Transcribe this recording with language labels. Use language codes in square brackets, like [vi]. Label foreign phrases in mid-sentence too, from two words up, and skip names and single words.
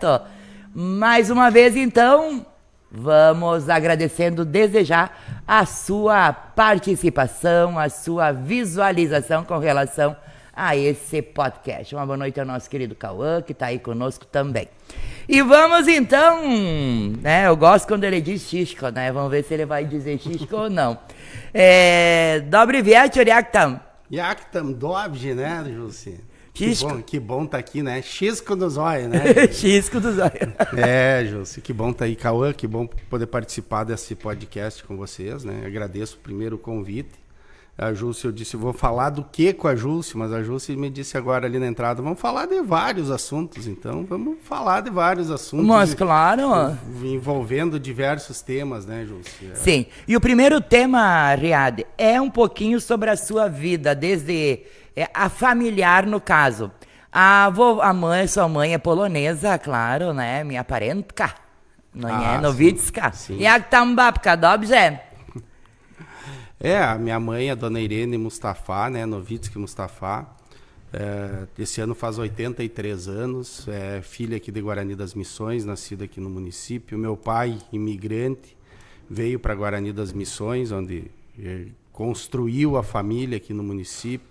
[pt] Mais uma vez então, vamos agradecendo desde já a sua participação, a sua visualização com relação a esse podcast. Uma boa noite ao nosso querido Cauã, que está aí conosco também. E vamos então, né? Eu gosto quando ele diz Xisco, né? Vamos ver se ele vai dizer Xisco ou não. [pl] Dobry wieczór, jak tam? Jak tam, dobrze, [pt] né, Jussi? Xisco. Que bom tá aqui, né? Xisco do zóio, né? Xisco do zóio. Jussi, que bom tá aí, Cauã, que bom poder participar desse podcast com vocês, né? Agradeço primeiro o convite. A Jússia, eu disse, vou falar do que com a Jússia, mas a Jússia me disse agora ali na entrada, vamos falar de vários assuntos, então vamos falar de vários assuntos. Mas claro. Envolvendo diversos temas, né, Jússia? Sim, e o primeiro tema, Riad, é um pouquinho sobre a sua vida, desde a familiar no caso. Sua mãe é polonesa, claro, né, minha parentka, Novitska. [pl] Jak tam babka, dobrze? [pt] A minha mãe, a dona Irene Mustafa, né, Novitsky Mustafa, esse ano faz 83 anos, é filha aqui de Guarani das Missões, nascida aqui no município. Meu pai, imigrante, veio para Guarani das Missões, onde construiu a família aqui no município.